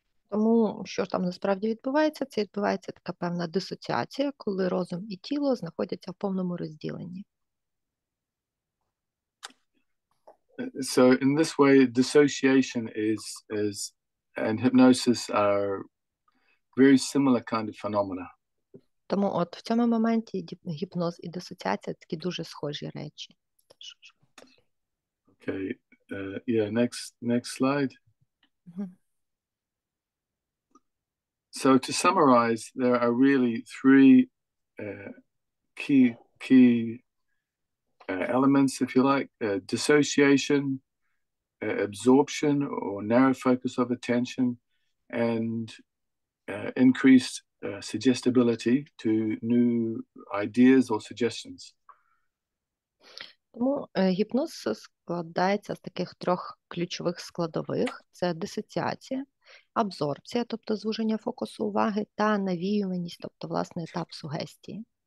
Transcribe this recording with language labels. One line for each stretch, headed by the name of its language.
Ukrainian: Тому, що ж там насправді відбувається? Це відбувається така певна дисоціація, коли розум і тіло знаходяться в повному розділенні.
English: So in this way, dissociation and hypnosis are very similar kind of phenomena.
Ukrainian: Тому от в цьому моменті гіпноз і дисоціація такі дуже схожі речі.
English: Okay, yeah, next slide. So to summarize, there are really three key elements, if you like: dissociation, absorption or narrow focus of attention, and increased suggestibility to new ideas or suggestions.
Ukrainian: Тому гіпноз складається з таких трьох ключових складових. Це дисоціація, абсорбція, тобто звуження фокусу уваги, та навіюваність, тобто, власне, етап сугестії.